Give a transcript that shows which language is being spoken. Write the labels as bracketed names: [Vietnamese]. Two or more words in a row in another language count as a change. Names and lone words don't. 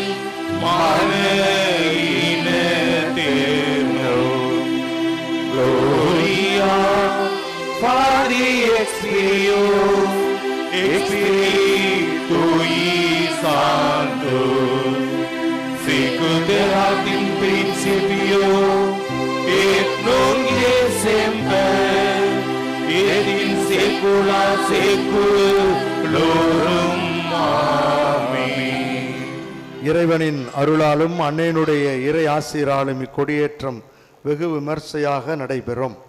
[Latin] mane in aeternum gloria Patri et Filio et Spiritui Sanctus sicut erat in principio et nunc et semper et in saecula saeculorum. Amen. [Tamil] இறைவனின் அருளாலும் அன்னையினுடைய இறை ஆசீராலும் இக்கொடியேற்றம் வெகு விமர்சையாக நடைபெறும்.